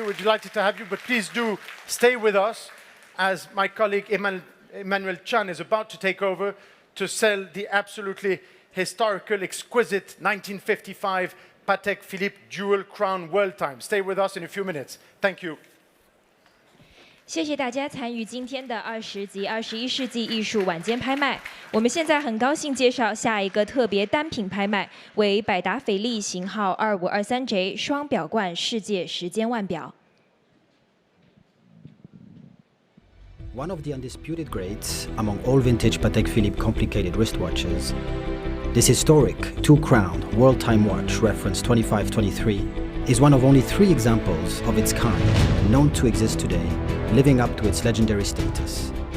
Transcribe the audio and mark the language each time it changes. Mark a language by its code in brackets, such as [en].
[en] We're delighted to have you, but please do stay with us as my colleague Emmanuel Chan is about to take over to sell the absolutely historical, exquisite 1955 Patek Philippe Jewel Crown World Time. Stay with us in a few minutes. Thank you. [zh] 谢谢大家参与今天的20及21世纪艺术晚间拍卖。我们现在很高兴介绍下一个特别单品拍卖，为百达翡丽型号 2523J 双表冠世界时间腕表。 [en] One of the undisputed greats among all vintage Patek Philippe complicated wristwatches, this historic two-crown world time watch reference 2523 is one of only 3 examples of its kind known to exist today, living up to its legendary status.